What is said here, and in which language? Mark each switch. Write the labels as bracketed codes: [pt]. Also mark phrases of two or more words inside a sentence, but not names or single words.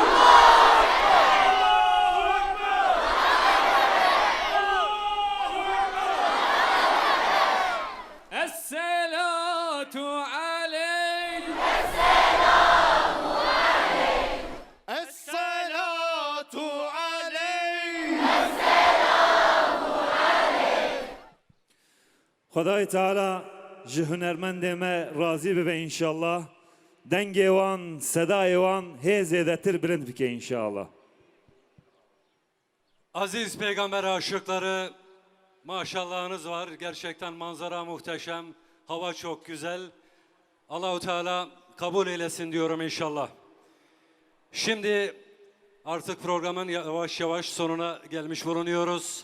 [ar] الصلاة عليك. الصلاة عليك. [ku] خدای تعالی ji hunermendê me razı bibe inşallah. Dengê wan, sedayê wan hêzê de tir bilind bike inşallah. [tr] Aziz peygamber aşıkları, maşallahınız var. Gerçekten manzara muhteşem. Hava çok güzel. Allahu Teala kabul eylesin diyorum inşallah. Şimdi artık programın yavaş yavaş sonuna gelmiş bulunuyoruz.